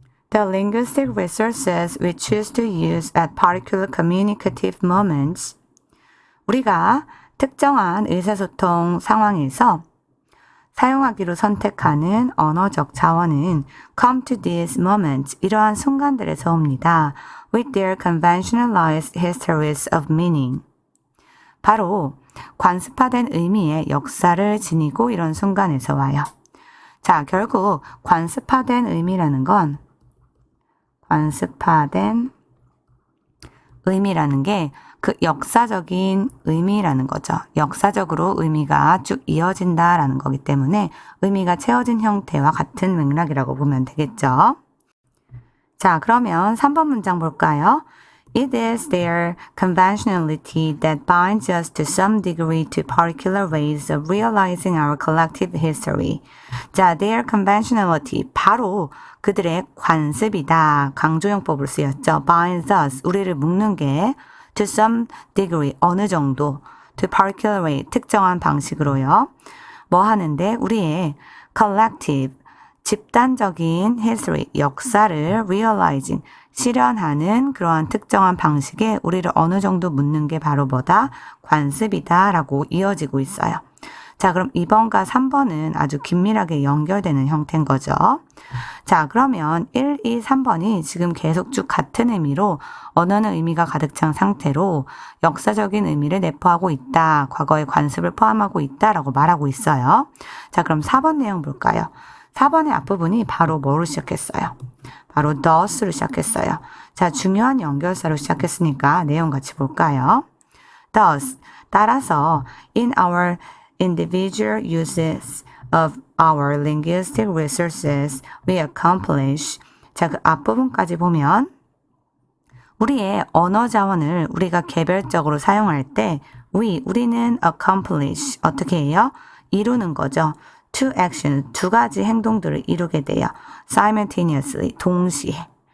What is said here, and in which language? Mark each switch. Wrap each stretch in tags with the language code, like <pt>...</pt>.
<en>The linguistic resources we choose to use at particular communicative moments.</en> <ko>우리가 특정한 의사소통 상황에서 사용하기로 선택하는 언어적 자원은</ko> <en>come to these moments,</en> <ko>이러한 순간들에서 옵니다.</ko> <en>with their conventionalized histories of meaning.</en> <ko>바로 관습화된 의미의 역사를 지니고 이런 순간에서 와요. 자, 결국 관습화된 의미라는 건 관습화된 의미라는 게 그 역사적인 의미라는 거죠. 역사적으로 의미가 쭉 이어진다라는 거기 때문에 의미가 채워진 형태와 같은 맥락이라고 보면 되겠죠. 자, 그러면 3번 문장 볼까요?</ko> <en>It is their conventionality that binds us to some degree to particular ways of realizing our collective history.</en> <ko>자,</ko> <en>their conventionality,</en> <ko>바로 그들의 관습이다. 강조용법으로 쓰였죠.</ko> <en>binds us,</en> <ko>우리를 묶는 게</ko> <en>to some degree,</en> <ko>어느 정도,</ko> <en>to particular way,</en> <ko>특정한 방식으로요. 뭐 하는데? 우리의 collective, 집단적인 history, 역사를 realizing, 실현하는 그러한 특정한 방식에 우리를 어느 정도 묻는 게 바로 뭐다? 관습이다 라고 이어지고 있어요. 자, 그럼 2번과 3번은 아주 긴밀하게 연결되는 형태인 거죠. 자, 그러면 1, 2, 3번이 지금 계속 쭉 같은 의미로 언어는 의미가 가득 찬 상태로 역사적인 의미를 내포하고 있다. 과거의 관습을 포함하고 있다라고 말하고 있어요. 자, 그럼 4번 내용 볼까요? 4번의 앞부분이 바로 뭐로 시작했어요? 바로 does로 시작했어요. 자, 중요한 연결사로 시작했으니까 내용 같이 볼까요?</ko> <en>Thus,</en> <ko>따라서</ko> <en>in our individual uses of our linguistic resources, we accomplish.</en> <ko>자, 그 앞부분까지 보면 우리의 언어 자원을 우리가 개별적으로 사용할 때 우리는 accomplish 어떻게 해요? 이루는 거죠.</ko> <en>two actions,</en> <ko>두 가지 행동들을 이루게 돼요. simultaneously, 동시에.</ko>